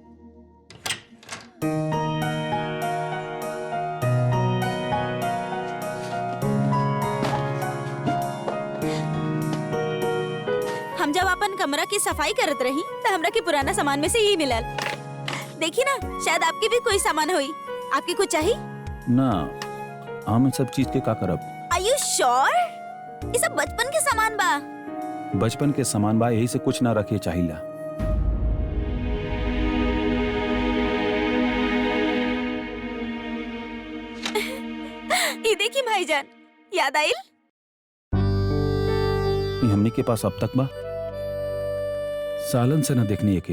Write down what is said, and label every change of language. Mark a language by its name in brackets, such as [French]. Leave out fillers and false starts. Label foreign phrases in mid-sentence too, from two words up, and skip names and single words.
[Bhojpuri] हम जब अपन कमरा की सफाई करत रही तो हमरा के पुराना सामान में से यही मिलल। देखी ना, शायद आपके भी कोई सामान होई। आपके कुछ चाहिए? ना, हम इन सब चीज के का करब? [English] Are you sure? [Bhojpuri] ये सब बचपन के सामान बा। बचपन के सामान बा, यही से कुछ ना रखे चाहिला। ये देखी भाईजान, याद आइल? ये हमनी के पास अब तक बा, सालन से न देखनी एके।